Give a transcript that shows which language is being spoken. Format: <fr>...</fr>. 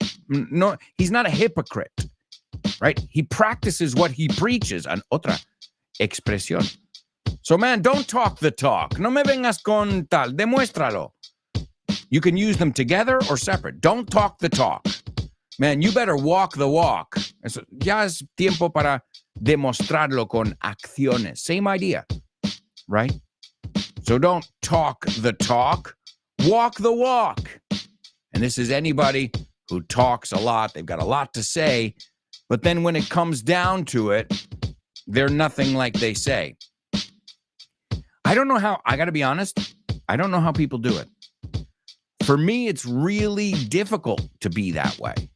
<en>No, he's not a hypocrite, right? He practices what he preaches. And</en> <es>otra expresión.</es> <en>So, man, don't talk the talk.</en> <es>No me vengas con tal. Demuéstralo.</es> <en>You can use them together or separate. Don't talk the talk. Man, you better walk the walk.</en> <es>Eso, ya es tiempo para demostrarlo con acciones.</es> <en>Same idea. right? So don't talk the talk, walk the walk. And this is anybody who talks a lot. They've got a lot to say, but then when it comes down to it, they're nothing like they say. I don't know how, I got to be honest, I don't know how people do it. For me, it's really difficult to be that way.</en>